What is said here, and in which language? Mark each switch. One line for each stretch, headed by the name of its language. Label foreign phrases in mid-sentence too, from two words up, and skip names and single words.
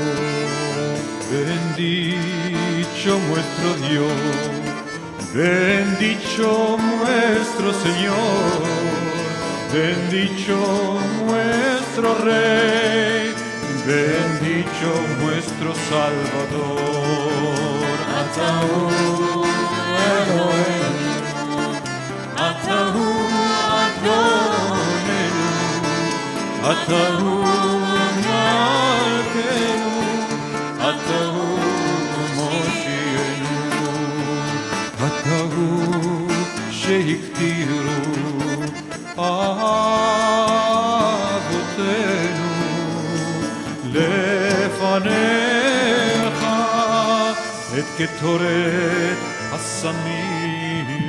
Spanish: Bendito nuestro Dios, bendito nuestro Señor, bendito nuestro Rey, bendito nuestro Salvador.
Hebrew: אתה הוא אלהינו אתה הוא אדונינו אתה הוא מלכנו אתה הוא מושיענו אתה הוא שהקטירו אבותינו לפניך את קטורת הסמים.